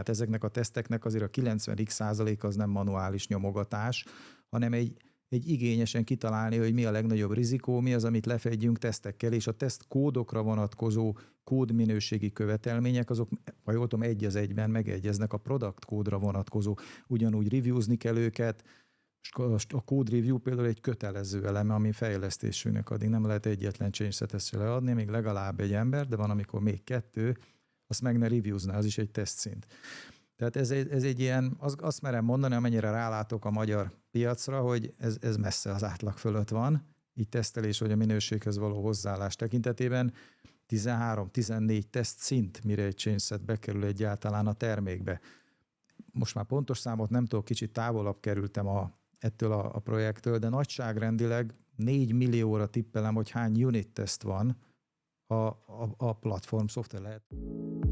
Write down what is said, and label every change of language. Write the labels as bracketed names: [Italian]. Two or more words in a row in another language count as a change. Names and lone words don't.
[Hungarian] Hát ezeknek a teszteknek azért a 90% az nem manuális nyomogatás, hanem egy igényesen kitalálni, hogy mi a legnagyobb rizikó, mi az, amit lefedjünk tesztekkel, és a tesztkódokra vonatkozó kódminőségi követelmények, azok, ha jól tudom, egy az egyben megegyeznek a product kódra vonatkozó. Ugyanúgy reviewzni kell őket, a [English] code review [Hungarian] például egy kötelező eleme, ami fejlesztésünknek addig nem lehet egyetlen [English] change set- [Hungarian] et se leadni, még legalább egy ember, de van, amikor még 2, azt meg ne reviewzná, az is egy tesztszint. Tehát ez egy ilyen, azt merem mondani, amennyire rálátok a magyar piacra, hogy ez messze az átlag fölött van, így tesztelés vagy a minőséghez való hozzáállás tekintetében 13-14 tesztszint, mire egy [English] change set [Hungarian] bekerül egyáltalán a termékbe. Most már pontos számot nem tudok, kicsit távolabb kerültem ettől a projektől, de nagyságrendileg 4 millióra tippelem, hogy hány unit teszt van a platform szoftver lehet.